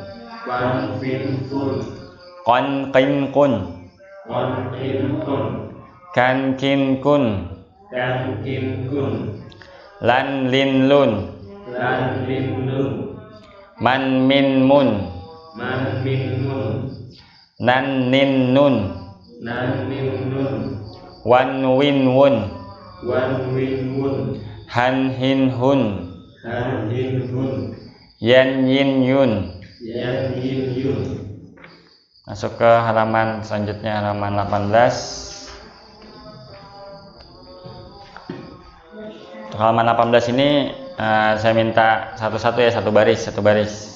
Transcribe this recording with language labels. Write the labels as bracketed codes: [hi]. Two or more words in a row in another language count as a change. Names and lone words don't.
[id] kon kin kun, kan kin kun, lan lin lun, man min mun, nan nin nun, wan win wun, han hin hun, yan yin yun. Masuk ke halaman selanjutnya, halaman 18. Untuk halaman 18 ini saya minta satu-satu ya, satu baris.